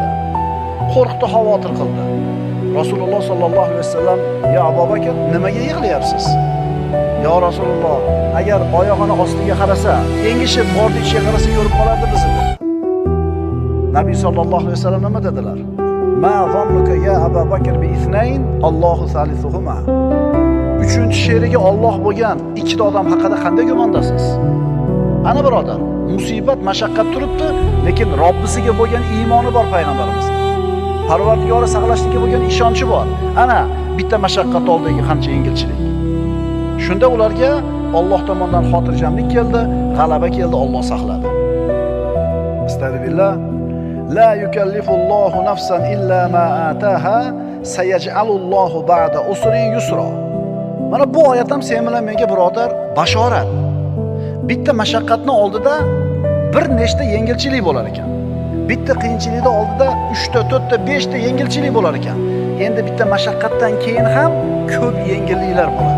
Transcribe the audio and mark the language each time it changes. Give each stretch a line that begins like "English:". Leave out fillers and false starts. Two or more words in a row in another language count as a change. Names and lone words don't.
Uzbek: Qo'rqdi, xavotir qildi. Rasululloh
Arabic: صلى الله عليه وسلم:
Uzbek: "Ya Abu Bakr, nimaga yig'layapsiz?" "Ya Rasululloh, agar oyog'ini ostiga qarasa, engishib bordi ichiga qarasa ko'rib qolardi bizni." Nabiy
Arabic: صلى الله عليه وسلم
Uzbek: nima dedilar?
Arabic: "ما ظنك يا أبا بكر باثنين, الله ثالثهما."
Uzbek: Uchinchi sherigi Alloh bo'lgan ikkita odam haqida qanday gumondasiz? Ana birodar, musibat, mashaqqat turibdi, lekin Robbisiga bo'lgan iymoni bor payg'ambarimiz. Parvardigori saqlashlikka bo'lgan ishonchi bor. Ana bitta mashaqqat oldidagi qancha yengilchilik. Shunda ularga Alloh tomonidan xotirjamlik keldi, g'alaba keldi, Alloh saqladi. Astagfirullah.
Arabic: لا يكلف الله نفسا إلا ما آتاها سيجعل الله بعد عسر يسرا.
Uzbek: Mana bu oyat ham sen bilan menga birodar bashorat. Bitta mashaqqatning oldida bir nechta yengilchilik bo'lar ekan. Bitta qiyinchilikning oldida 3 ta, 4 ta, 5 ta yengilchilik bo'lar ekan. Endi bitta mashaqqatdan keyin ham ko'p yengilliklar bo'ladi.